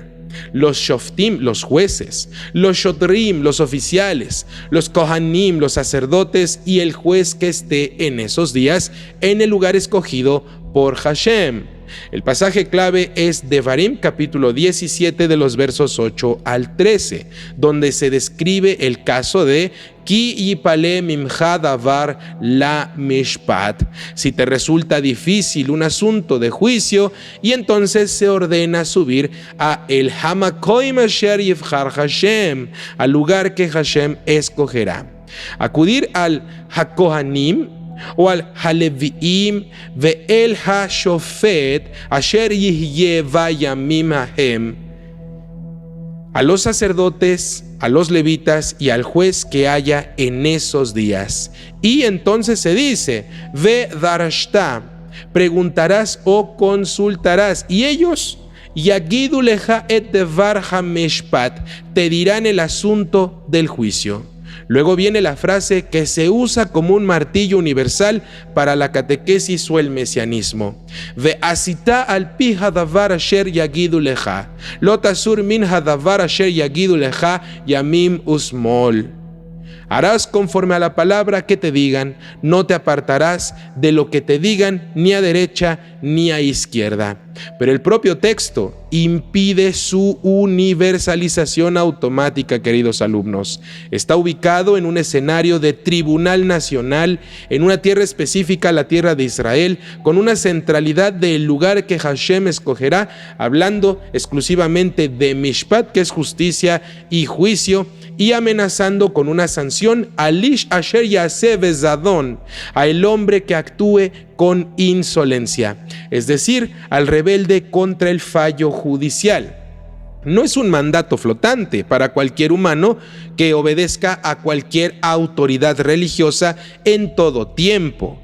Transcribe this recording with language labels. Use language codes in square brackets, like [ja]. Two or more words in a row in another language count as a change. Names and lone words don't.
[es] Los shoftim, los jueces, los shotrim, los oficiales, los kohanim, los sacerdotes y el juez que esté en esos días en el lugar escogido por Hashem. El pasaje clave es Devarim, capítulo 17, de los versos 8 al 13, donde se describe el caso de [he] כי יפלא ממך דבר למשפט, [es] si te resulta difícil un asunto de juicio, y entonces se ordena subir a [he] אל המקום אשר יבחר השם, [es] al lugar que Hashem escogerá. Acudir al [he] הכהנים או אל הלוים ואל השופט אשר יהיה בימים ההם, [es] a los sacerdotes, a los levitas y al juez que haya en esos días. Y entonces se dice, [he] ודרשת, [es] preguntarás o consultarás, y ellos, [he] יגידו לך את דבר המשפט, [es] te dirán el asunto del juicio. Luego viene la frase que se usa como un martillo universal para la catequesis o el mesianismo. [he] ועשית על פי הדבר אשר יגידו לך לא תסור מן הדבר אשר יגידו לך ימין ושמאל. [es] Harás conforme a la palabra que te digan, no te apartarás de lo que te digan ni a derecha ni a izquierda. Pero el propio texto impide su universalización automática, queridos alumnos. Está ubicado en un escenario de tribunal nacional, en una tierra específica, la tierra de Israel, con una centralidad del lugar que Hashem escogerá, hablando exclusivamente de Mishpat, que es justicia y juicio, y amenazando con una sanción al [he] איש אשר יעשה בזדון, [es] al hombre que actúe con insolencia, es decir, al rebelde contra el fallo judicial. No es un mandato flotante para cualquier humano que obedezca a cualquier autoridad religiosa en todo tiempo.